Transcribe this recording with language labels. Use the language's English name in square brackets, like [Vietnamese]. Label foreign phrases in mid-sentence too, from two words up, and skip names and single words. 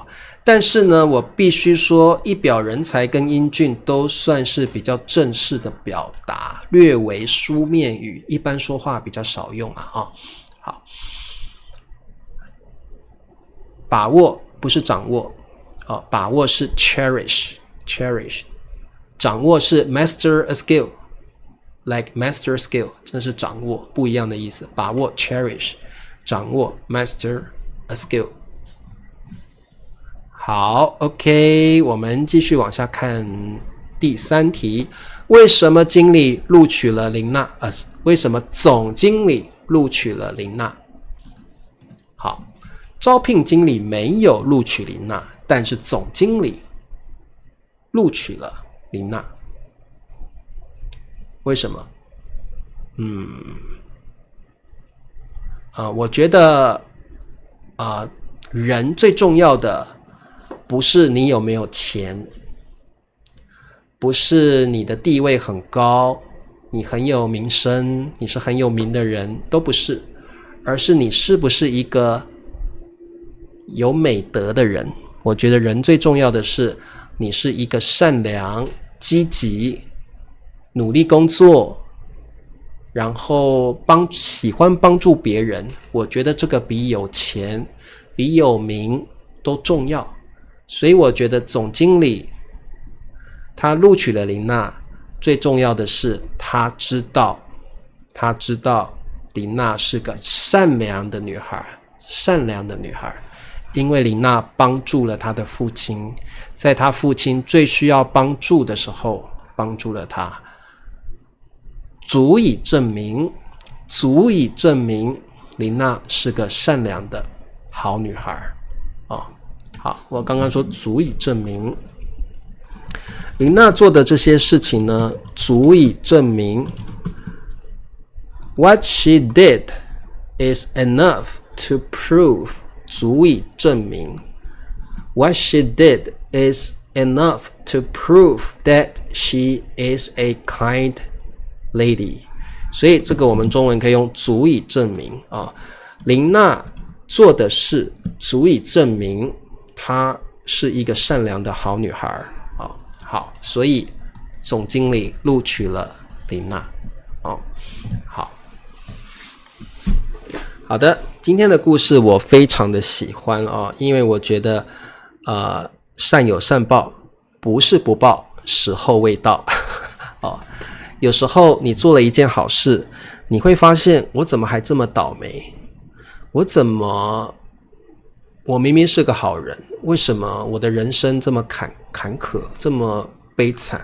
[Chinese] 但是呢，我必須說，一表人才跟英俊都算是比較正式的表達，略為書面語，一般說話比較少用啊。好，把握不是掌握。把握是 cherish， 掌握是 [English] master a skill， like master skill， [Chinese] 這是掌握，不一樣的意思。把握 cherish， 掌握 [English] master a skill。 [Chinese] 好 ，OK， 我們繼續往下看第三題，為什麼經理錄取了琳娜？為什麼總經理錄取了琳娜？好，招聘經理沒有錄取琳娜。但是總經理錄取了琳娜。 為什麼？我覺得人最重要的不是你有沒有錢，不是你的地位很高，你很有名聲，你是很有名的人，都不是，而是你是不是一個有美德的人。我覺得人最重要的是你是一個善良、積極、努力工作，然後喜歡幫助別人。我覺得這個比有錢、比有名都重要。所以我覺得總經理他錄取了琳娜，最重要的是他知道琳娜是個善良的女孩，因為琳娜幫助了他的父親，在他父親最需要幫助的時候幫助了他，足以證明琳娜是個善良的好女孩。好，我剛剛說足以證明琳娜做的這些事情呢，足以證明 [English] What she did is enough to prove， [Chinese] 足以證明 [English] What she did is enough to prove that she is a kind lady。 [Chinese] 所以這個我們中文可以用足以證明琳娜做的事足以證明她是一個善良的好女孩。好，所以總經理錄取了琳娜。好的，今天的故事我非常的喜歡因為我覺得善有善報，不是不報，時候未到。有時候你做了一件好事，你會發現我怎麼還這麼倒霉？我明明是個好人，為什麼我的人生這麼坎坷，這麼悲慘？